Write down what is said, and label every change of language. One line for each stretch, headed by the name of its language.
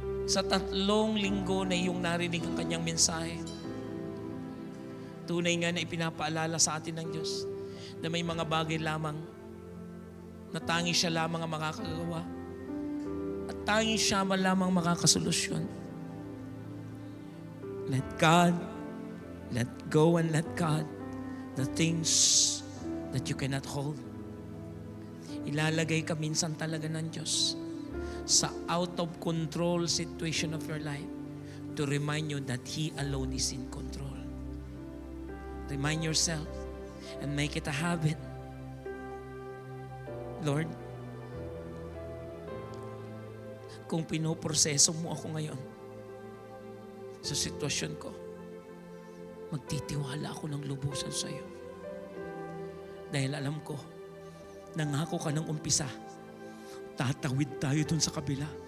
Filipino: Sa 3 linggo na iyong narinig ang kanyang mensahe, tunay nga na ipinapaalala sa atin ng Diyos na may mga bagay lamang na tanging siya lamang ang makakagawa at tanging siya lamang makakasolusyon.
English: Let God, let go and let God the things that you cannot hold.
Filipino: Ilalagay ka minsan talaga ng Diyos sa
English: out of control situation of your life to remind you that He alone is in control. Remind yourself and make it a habit.
Filipino: Lord, kung pinoproseso mo ako ngayon sa sitwasyon ko, magtitiwala ako ng lubusan sa iyo. Dahil alam ko, nangako ka ng umpisa, tatawid tayo dun sa kabila.